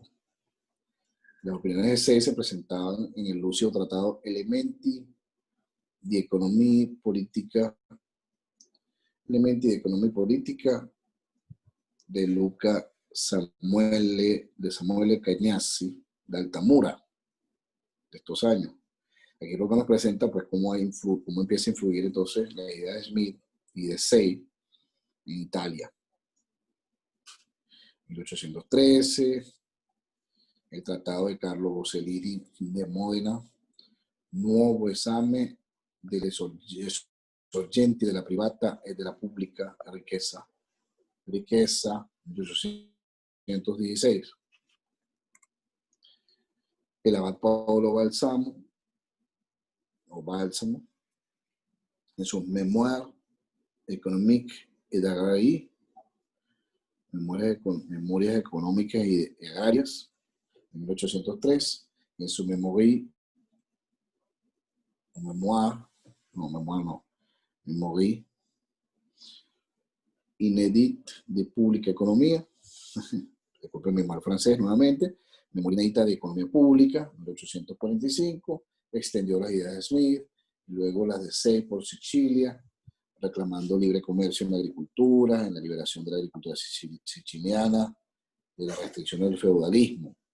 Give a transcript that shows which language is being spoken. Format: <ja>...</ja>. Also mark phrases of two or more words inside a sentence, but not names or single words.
<es>Las opiniones de SEI se presentaban en el lúcido tratado Elementi di Economia Politica de Luca Samuele Cagnassi de Altamura, de estos años. Aquí lo que nos presenta pues cómo empieza a influir entonces la idea de Smith y de SEI en Italia. 1813, el Tratado de Carlo Borsellino de Módena, nuovo esame delle sorgenti della privata e della pubblica riqueza, 1816. El abad Paolo Balsamo, en sus Memoires économiques et agrariées, Memorias Económicas y Agrarias, en 1803, y en su Memorie inédite de Pública Economía, disculpen, Memoir francés nuevamente, Memoria inédita de Economía Pública, 1845, extendió las ideas de Smith, y luego las de SEI por Sicilia, reclamando libre comercio en la agricultura, en la liberación de la agricultura siciliana, de las restricciones del feudalismo.</es>